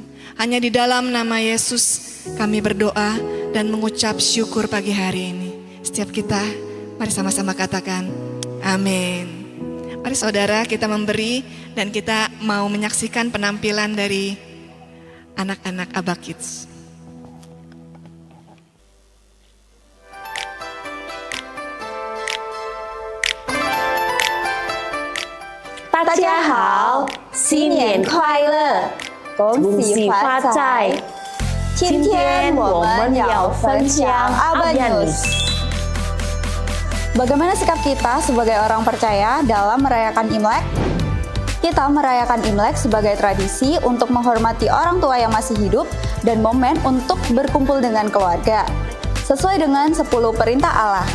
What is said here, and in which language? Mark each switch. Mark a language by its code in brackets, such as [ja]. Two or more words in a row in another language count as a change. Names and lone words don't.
[id] Hanya di dalam nama Yesus kami berdoa dan mengucap syukur pagi hari ini. Setiap kita, mari sama-sama katakan amin. Mari saudara, kita memberi dan kita mau menyaksikan penampilan dari anak-anak Abba Kids. [zh] 大家好，新年快乐，恭喜发财！今天我们要分享 Abba News. [id] Bagaimana sikap kita sebagai orang percaya dalam merayakan Imlek? Kita merayakan Imlek sebagai tradisi untuk menghormati orang tua yang masih hidup dan momen untuk berkumpul dengan keluarga, sesuai dengan 10 perintah Allah.